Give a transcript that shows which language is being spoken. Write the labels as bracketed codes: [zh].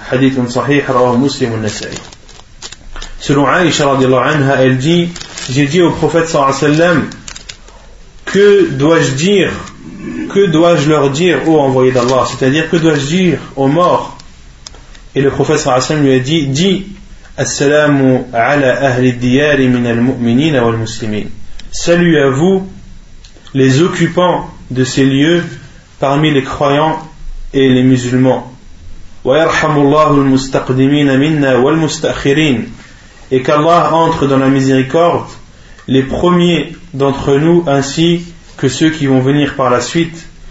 [ar] حديث صحيح رواه مسلم النسائي. [fr] Selon Aïcha رضي الله عنها, elle dit, j'ai dit au prophète صلى الله عليه وسلم, que dois-je dire, que dois-je leur dire ô envoyé d'Allah, c'est-à-dire que dois-je dire aux morts? Et le prophète صلى الله عليه وسلم lui a dit, dis [ar] السلام على أهل الديار من المؤمنين والمسلمين. [fr] Salut à vous, les occupants de ces lieux, parmi les croyants et les musulmans. [ar] وَيَرْحَمُ اللَّهُ الْمُسْتَقْدِمِينَ مِنَّا وَالْمُسْتَأْخِرِينَ. [fr] Et qu'Allah entre dans la miséricorde les premiers d'entre nous ainsi que ceux qui vont venir par la suite.